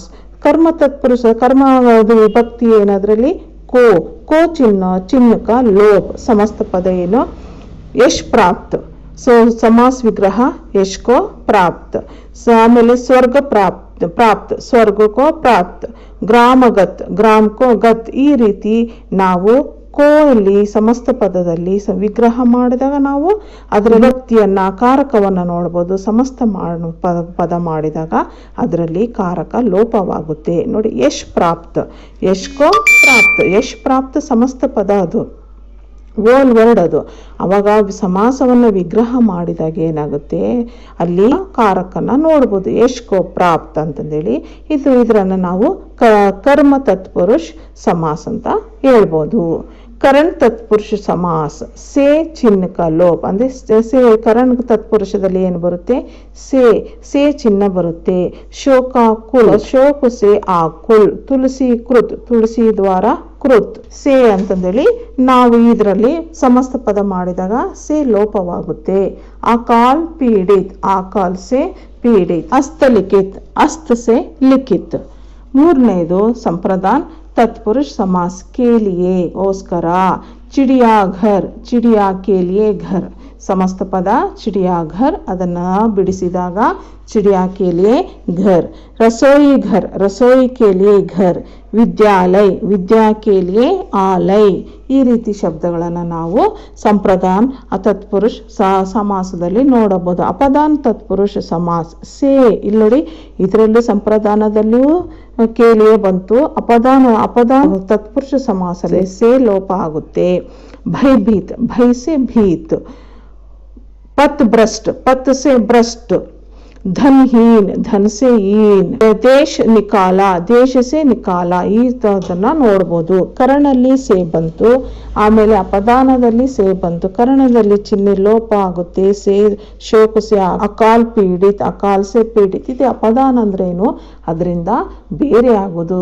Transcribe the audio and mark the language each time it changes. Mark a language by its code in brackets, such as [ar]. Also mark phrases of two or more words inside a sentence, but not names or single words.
[kn] ಕರ್ಮ ತತ್ಪುರುಷ ಕರ್ಮ ವಿಭಕ್ತಿ ಏನದ್ರಲ್ಲಿ [hi] को चिन्ह का लोप. समस्त पद ಏನು, यश प्राप्त. सो समास विग्रह यश को प्राप्त. आमेले स्वर्ग प्राप्त स्वर्ग को प्राप्त. ग्रामगत ग्राम को गत. [kn] ಈ ರೀತಿ ನಾವು ಕೋಯಲ್ಲಿ ಸಮಸ್ತ ಪದದಲ್ಲಿ ವಿಗ್ರಹ ಮಾಡಿದಾಗ ನಾವು ಅದರ ವ್ಯಕ್ತಿಯನ್ನ ಕಾರಕವನ್ನ ನೋಡಬಹುದು. ಸಮಸ್ತ ಪದ ಮಾಡಿದಾಗ ಅದರಲ್ಲಿ ಕಾರಕ ಲೋಪವಾಗುತ್ತೆ. [hi] ನೋಡಿ, यश प्राप्त, यशको प्राप्त. यश प्राप्त [kn] ಸಮಸ್ತ ಪದ, ಅದು [en] whole word [kn] ಅದು. ಅವಾಗ ಸಮಾಸವನ್ನು ವಿಗ್ರಹ ಮಾಡಿದಾಗ ಏನಾಗುತ್ತೆ, ಅಲ್ಲಿ ಕಾರಕನ ನೋಡ್ಬೋದು, [hi] यशको प्राप्त [kn] ಅಂತಂದೇಳಿ. ಇದರನ್ನು ನಾವು ಕರ್ಮ ತತ್ಪುರುಷ ಸಮಾಸ ಅಂತ ಹೇಳ್ಬೋದು. [hi] करण तत्पुरुष समास से चिन्ह का लोप. [kn] ಅಂದ್ರೆ ಸೇ ಕರಣ ತತ್ಪುರುಷದಲ್ಲಿ ಏನು ಬರುತ್ತೆ, ಸೇ ಚಿಹ್ನ ಬರುತ್ತೆ. [hi] शोक कुल, शोक से आकुल. तुलसी कृत, तुलसी द्वारा कृत. [kn] ಸೇ ಅಂತಂದೇಳಿ ನಾವು ಇದರಲ್ಲಿ ಸಮಸ್ತ ಪದ ಮಾಡಿದಾಗ ಸೇ ಲೋಪವಾಗುತ್ತೆ. [hi] अकाल पीड़ित, आकाल से पीड़ित. हस्त लिखित, हस्त से लिखित. [kn] ಮೂರನೇದು ಸಂಪ್ರದಾನ್ [hi] तत्पुरुष समास के लिए ओस्कर. चिड़िया घर, चिड़िया के लिए घर. समस्त पद चिड़िया घर, [kn] ಅದನ್ನ ಬಿಡಿಸಿದಾಗ [hi] चिड़िया के लिए घर. रसोई घर, रसोई के लिए घर. विद्यालय, विद्या के लिए आलय. [kn] ಈ ರೀತಿ ಶಬ್ದಗಳನ್ನು ನಾವು ಸಂಪ್ರದಾನ್ ತತ್ಪುರುಷ ಸಮಾಸದಲ್ಲಿ ನೋಡಬಹುದು. [hi] अपादान तत्पुरुष समास से. [kn] ಇಲ್ಲಿ ನೋಡಿ, ಇದರಲ್ಲಿ ಸಂಪ್ರದಾನದಲ್ಲಿಯೂ ಕೇಳಿಯೇ ಬಂತು. ಅಪದಾನ ತತ್ಪುರುಷ ಸಮಾಸದಲ್ಲಿ ಸೇ ಲೋಪ ಆಗುತ್ತೆ. [hi] भयभीत, भय से भीत. पथ भ्रष्ट, पथ से भ्रष्ट. धनहीन, धन से हीन. देश निकाला, देश से निकाला. [kn] ಈ ತರದನ್ನ ನೋಡಬಹುದು. ಕರ್ಣಲ್ಲಿ ಸೇ ಬಂತು, ಆಮೇಲೆ ಅಪದಾನದಲ್ಲಿ ಸೇ ಬಂತು. ಕರ್ಣದಲ್ಲಿ ಚಿಹ್ನೆ ಲೋಪ ಆಗುತ್ತೆ. [hi] से शोक से अकाल पीड़ित, अकाल से पीड़ित. [kn] ಇದು ಅಪದಾನ ಅಂದ್ರೆ ಏನು, ಅದರಿಂದ ಬೇರೆ ಆಗೋದು.